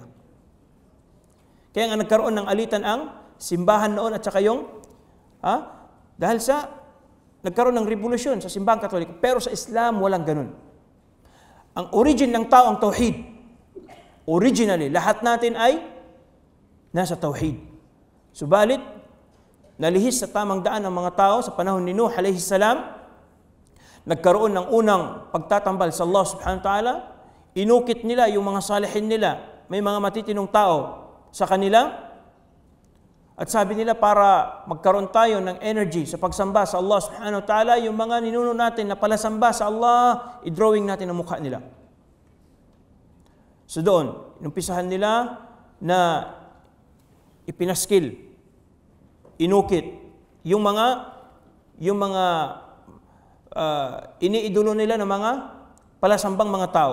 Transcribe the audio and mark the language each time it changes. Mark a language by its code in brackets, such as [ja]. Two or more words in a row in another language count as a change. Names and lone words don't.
[tl] Kaya nga nagkaroon ng alitan ang simbahan noon at saka yung, dahil sa nagkaroon ng revolusyon sa simbahan Katoliko. Pero sa Islam, walang ganun. Ang origin ng tao, ang tauhid. Originally, lahat natin ay nasa tauhid. Subalit, nalihis sa tamang daan ng mga tao sa panahon ni Nuh [ar] عليه السلام, [tl] nagkaroon ng unang pagtatambal sa Allah [ar] سبحانه وتعالى, [tl] inukit nila yung mga salihin nila, may mga matitinong tao sa kanila, at sabi nila para magkaroon tayo ng energy sa pagsamba sa Allah [ar] سبحانه وتعالى, [tl] yung mga ninuno natin na palasamba sa Allah, i-drawing natin ang mukha nila. So doon, inumpisahan nila na ipinaskil, inukit, yung mga iniidolo nila ng mga palasambang mga tao.